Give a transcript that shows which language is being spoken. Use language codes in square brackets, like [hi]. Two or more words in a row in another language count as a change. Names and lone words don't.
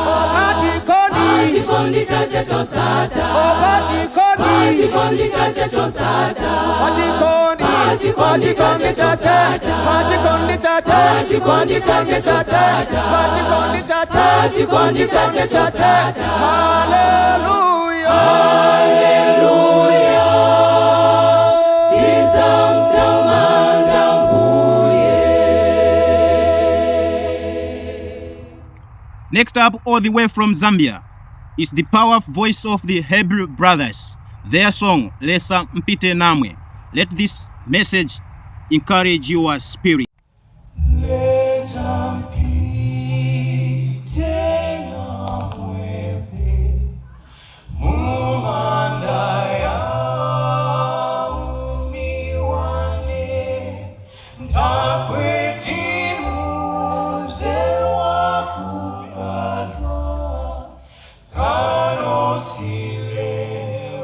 [ny] Chikondi chache chosatha. Chikondi chache chosatha. Chikondi chache chosatha. Chikondi chache chosatha. Chikondi chache chosatha. [en] Hallelujah, hallelujah. Next up, all the way from Zambia, is the powerful voice of the Hebrew Brothers. Their song, Lesa Mpite Namwe. Let this message encourage your spirit. [toi] Lesa mpite namwe, mumanda ya umiwane, ntakweti muze wakunyazwa, kanosile